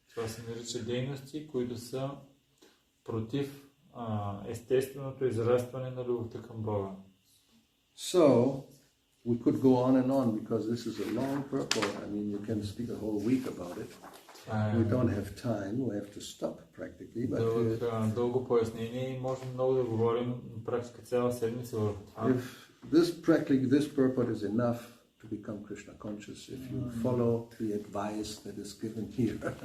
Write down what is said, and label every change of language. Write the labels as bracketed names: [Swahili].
[Bulgarian] Това се нарича дейности, които са против естественото израстване на любовта към Бога. [English] So we could go on and on because this is a long purport. I mean, you can speak a whole week about it. We don't have time, we have to stop practically. But [Bulgarian] дълго пояснение и можем много да говорим практика цяла седмица върху това. [English] If this purport is enough to become Krishna conscious, if you follow the advice that is given here.